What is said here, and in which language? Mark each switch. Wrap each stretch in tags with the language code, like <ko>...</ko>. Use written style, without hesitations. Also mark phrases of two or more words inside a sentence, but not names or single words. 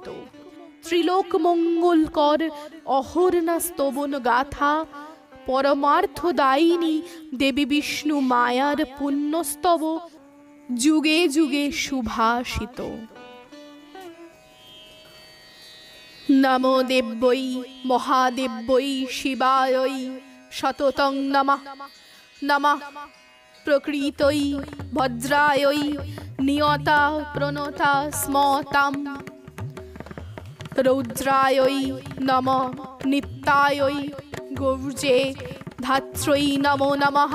<sa>ত্রিলোক মঙ্গলকর অহর্ণা স্তবন গাথা পরমার্থদায়িনী দেবী বিষ্ণু মায়ার পুণ্যস্তব যুগে যুগে সুভাষিত। নমো দেব্যৈ মহাদেব্যৈ শিবায় সততং নমঃ। নমঃ প্রকৃতৈ ভদ্রায় নিয়তা প্রণতা স্ম তাম। রৌদ্রায় নমঃ নিত্যায় গৌর্যে ধাত্রৈ নমো নমঃ।</sa>